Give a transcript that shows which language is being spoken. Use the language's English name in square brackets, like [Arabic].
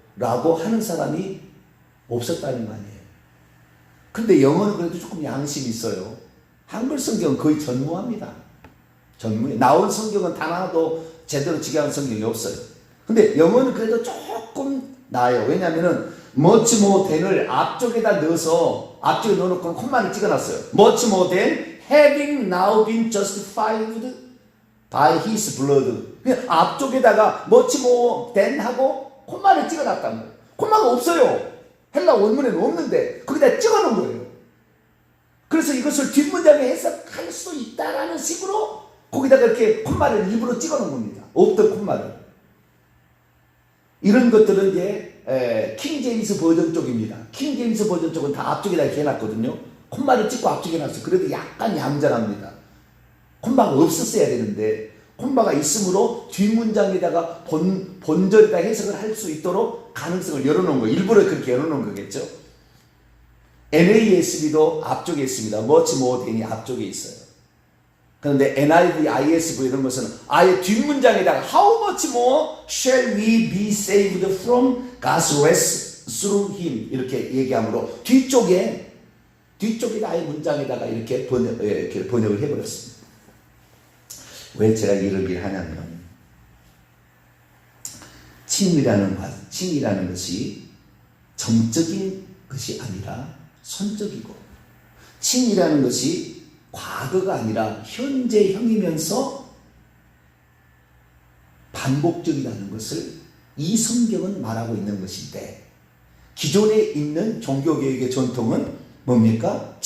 [Korean] 라고 하는 사람이 없었다는 거 아니에요. 근데 영어는 그래도 조금 양심이 있어요. 한글 성경은 거의 전무합니다. 전무해. 나온 성경은 단 하나도 제대로 직역한 성경이 없어요. 근데 영어는 그래도 조금 나아요. 왜냐하면은 [English] much more than [Korean] 을 앞쪽에다 넣어서 앞쪽에 넣어놓고 콤마를 찍어놨어요. [English] much more than having now been justified by his blood. [Korean] 그냥 앞쪽에다가 much more than 하고 콤마를 찍어놨단 거예요. 콤마가 없어요. 헬라 원문에는 없는데 거기다 찍어놓은 거예요. 그래서 이것을 뒷문장에 해석할 수 있다라는 식으로 거기다가 이렇게 콤마를 일부러 찍어놓은 겁니다. 없던 콤마를. 이런 것들은 이제 킹 제임스 버전 쪽입니다. 킹 제임스 버전 쪽은 다 앞쪽에다 이렇게 해놨거든요. 콤마를 찍고 앞쪽에 놨어요. 그래도 약간 얌전합니다. 콤마가 없었어야 되는데 콤마가 있으므로 뒷문장에다가 본절에다 해석을 할 수 있도록 가능성을 열어놓은 거예요. 일부러 그렇게 열어놓은 거겠죠. NASB도 앞쪽에 있습니다. much more than이 앞쪽에 있어요. 그런데 NIV, ISV 이런 것은 아예 뒷문장에다가 [English] How much more shall we be saved from God's wrath through him [Korean] 이렇게 얘기하므로 뒤쪽에 아예 문장에다가 이렇게 번역을 해버렸습니다. 왜 제가 이런 얘기를 하냐면 칭이라는 것이 정적인 것이 아니라 선적이고 칭이라는 것이 과거가 아니라 현재형이면서 반복적이라는 것을 이 성경은 말하고 있는 것인데 기존에 있는 종교개혁의 전통은 뭡니까?